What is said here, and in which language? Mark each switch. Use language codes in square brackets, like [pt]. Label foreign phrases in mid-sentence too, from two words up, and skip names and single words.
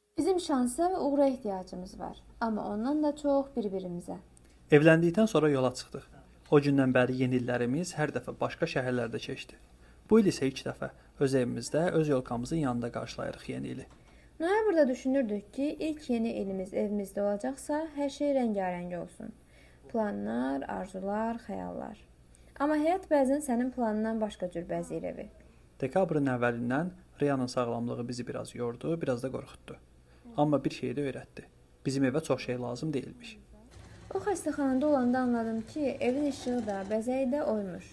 [tr] Bizim şansa ve uğura ihtiyacımız var. Ama ondan da çok birbirimize. [az] Evləndikdən sonra yola çıxdıq. O gündən bəri yeni illərimiz hər dəfə başqa şəhərlərdə keçdi. Bu il isə ilk dəfə öz evimizdə, öz yolkamızın yanında qarşılayırıq yeni ili. Noyabrda düşünürdük ki [tr] ilk yeni ilimiz evimizde olacaksa her şey rengarenk olsun. [az] Planlar, arzular, xəyallar. Amma həyat bəzən sənin planından başqa cür bəzəyir evi. Dekabrın əvvəlindən Riyanın sağlamlığı bizi biraz yordu, biraz da qorxutdu. Amma bir şey də öyrətdi. Bizim evə çox şey lazım deyilmiş. O xəstəxanada olanda anladım ki evin işığı da, bəzəyi də oymuş.